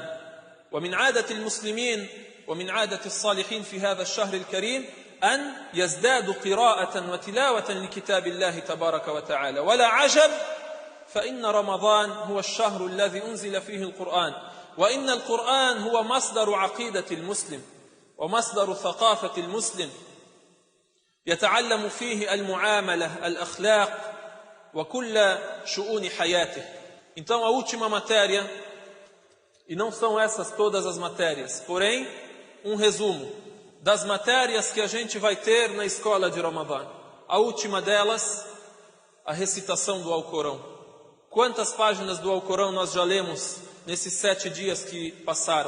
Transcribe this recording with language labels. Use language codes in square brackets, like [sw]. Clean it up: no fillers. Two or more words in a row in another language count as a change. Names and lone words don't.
[ar] ومن عادة المسلمين ومن عادة الصالحين في هذا الشهر الكريم أن يزدادوا قراءة وتلاوة لكتاب الله تبارك وتعالى ولا عجب فإن رمضان هو الشهر الذي أنزل فيه القرآن وإن القرآن هو مصدر عقيدة المسلم ومصدر ثقافة المسلم يتعلم فيه المعاملة الأخلاق وكل شؤون حياته. [pt] Então a última matéria, e não são essas todas as matérias, porém um resumo das matérias que a gente vai ter na escola de Ramadã. A última delas, a recitação do Alcorão. Quantas páginas do Alcorão nós já lemos nesses 7 dias que passaram?